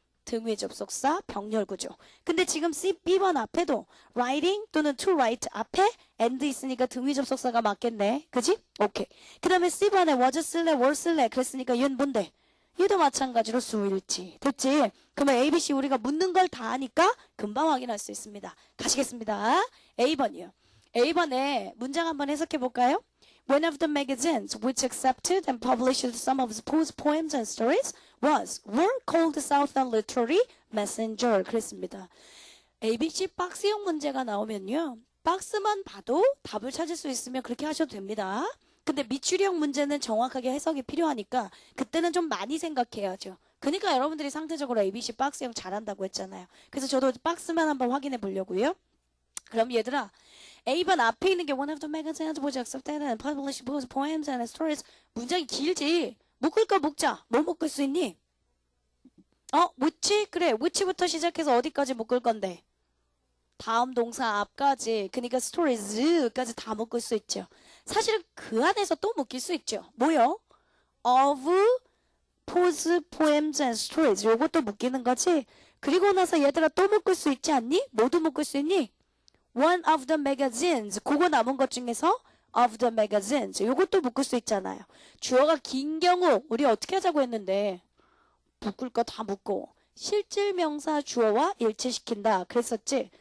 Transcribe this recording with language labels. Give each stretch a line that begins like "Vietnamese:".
Korean: 등위 접속사 병렬 구조. 근데 지금 B번 앞에도 writing 또는 to write 앞에 and 있으니까 등위 접속사가 맞겠네. 그지? 오케이. 그 다음에 C번에 was 쓸래 were 쓸래 그랬으니까 얘는 뭔데? 얘도 마찬가지로 수일치. 됐지? 그러면 A, B, C 우리가 묻는 걸 다 아니까 금방 확인할 수 있습니다. 가시겠습니다. A번이요. A번에 문장 한번 해석해 볼까요?
English: One of the magazines which accepted and published some of Poe's poems and stories were called Southern Literary Messenger.
Korean: 그랬습니다. ABC 박스형 문제가 나오면요. 박스만 봐도 답을 찾을 수 있으면 그렇게 하셔도 됩니다. 근데 밑줄형 문제는 정확하게 해석이 필요하니까 그때는 좀 많이 생각해야죠. 그러니까 여러분들이 상대적으로 ABC 박스형 잘한다고 했잖아요. 그래서 저도 박스만 한번 확인해 보려고요. 그럼 얘들아 A번 앞에 있는 게
English: one of the magazines which accepted and published both poems and stories
Korean: 문장이 길지. 묶을 거 묶자. 뭐 묶을 수 있니? which? 그래. which부터 시작해서 어디까지 묶을 건데? 다음 동사 앞까지. 그러니까 stories까지 다 묶을 수 있죠. 사실은 그 안에서 또 묶일 수 있죠. 뭐요?
English: of Poe's poems and stories.
Korean: 요것도 묶이는 거지. 그리고 나서 얘들아 또 묶을 수 있지 않니? 모두 묶을 수 있니?
English: One of the magazines.
Korean: 그거 남은 것 중에서
English: of the magazines.
Korean: 요것도 묶을 수 있잖아요. 주어가 긴 경우 우리 어떻게 하자고 했는데 묶을 거 다 묶고 실질명사 주어와 일치시킨다 그랬었지.